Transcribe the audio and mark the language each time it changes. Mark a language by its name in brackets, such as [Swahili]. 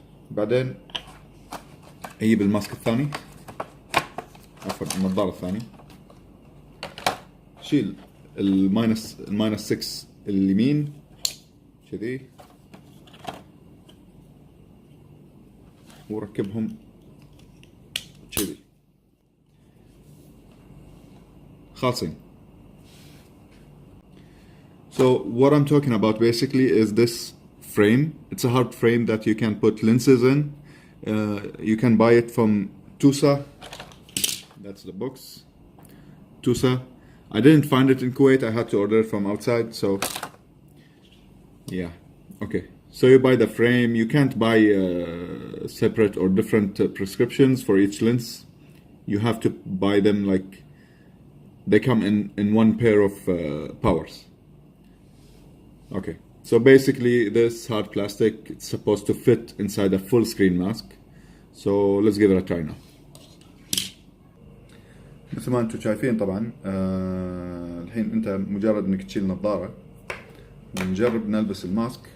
[Arabic] بعدين اجيب الماسك الثاني، عفوا النظارة الثانية، شيل الماينس 6 اليمين كذي، وركبهم كذي خالصين. [English] So what I'm talking about basically is this frame. It's a hard frame that you can put lenses in. You can buy it from Tusa. That's the box. Tusa. I didn't find it in Kuwait. I had to order it from outside. So yeah. Okay. So you buy the frame. You can't buy separate or different prescriptions for each lens. You have to buy them like they come in one pair of powers. Okay. So basically this hard plastic, it's supposed to fit inside a full screen mask. So let's give it a try now. [Arabic] مثل ما انتم شايفين طبعا الحين انت مجرد انك تشيل نظارة ونجرب نلبس الماسك.